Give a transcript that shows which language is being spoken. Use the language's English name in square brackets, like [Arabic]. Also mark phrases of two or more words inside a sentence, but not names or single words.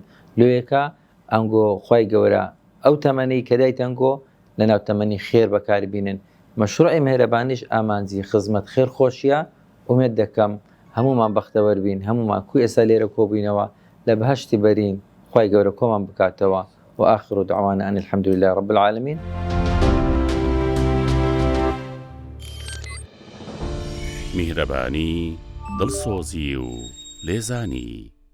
[Central Kurdish] لۆیەکە ئەنگۆ خوای گەورە ئەو تەمەنەی کە دایتەنگۆ لە ناو تەمەنی خێر بەکاربینن. مەشروعی میهرەبانیش ئامانجی خزمەت خێر خۆشیە. ئومێد دەکەم هەمومان بەختەوەر بین، هەمومان کوی ئێستا لێرە کۆبووینەوە لە بەهەشتی بەرین، خوای گەورە کۆمان بکاتەوە. [Arabic] وآخر دعوانا أن الحمد لله رب العالمين. [Central Kurdish] میهرەبانی، دڵسۆزی و لێزانی.